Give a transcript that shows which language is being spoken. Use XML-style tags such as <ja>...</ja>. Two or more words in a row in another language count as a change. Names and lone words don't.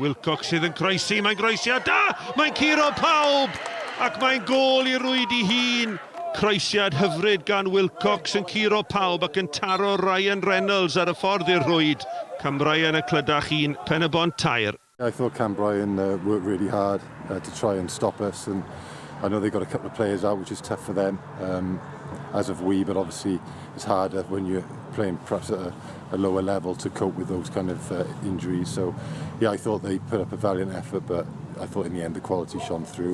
<cy>Wilcox sydd yn croesi, mae'n groesiad da! Mae'n curo pawb! Ac mae'n gôl i rwyd i hun. Croesiad hyfryd gan Wilcox yn curo pawb ac yn taro Ryan Reynolds ar y ffordd i'r rwyd. Cambrian y Clydach 1, Pen-y-bont 2.</cy> <en>I thought Cambrian worked really hard to try and stop us, and I know they got a couple of players out, which is tough for them, as have we, but obviously it's harder when you're playing perhaps at a lower level to cope with those kind of injuries. So yeah, I thought they put up a valiant effort, but I thought in the end the quality shone through.</en>